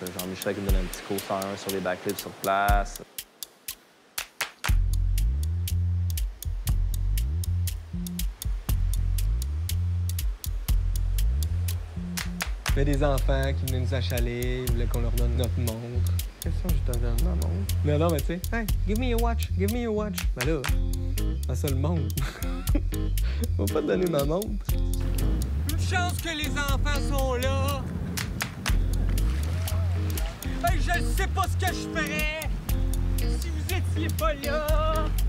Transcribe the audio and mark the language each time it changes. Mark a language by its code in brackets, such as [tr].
[fr] Jean-Michel qui me donne un petit coaster sur les backflips sur place. Il y avait des enfants qui venaient nous achaler, ils voulaient qu'on leur donne notre montre. Qu'est-ce que je te donne ma montre? Non, mais tu sais, [en] hey, give me your watch, give me your watch. [fr] Ben là, c'est ça le monde. On va pas te donner ma montre. Une chance que les enfants sont là. Hey, je sais pas ce que je ferais si vous étiez pas là.